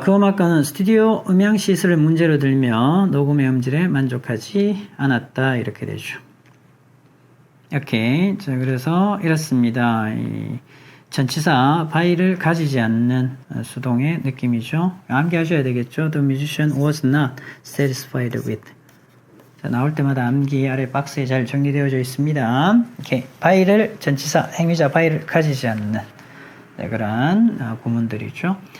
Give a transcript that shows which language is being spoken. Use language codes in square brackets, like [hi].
[ko] 그 음악가는 스튜디오 음향 시설을 문제로 들며 녹음의 음질에 만족하지 않았다. 이렇게 되죠. 오케이. 자, 그래서 이렇습니다. 이 전치사 바이를 가지지 않는 수동의 느낌이죠. 암기하셔야 되겠죠. [en] The musician was not satisfied with. [ko] 자, 나올 때마다 암기 아래 박스에 잘 정리되어져 있습니다. 오케이. 바이를 전치사 행위자 바이를 가지지 않는 그런 구문들이죠.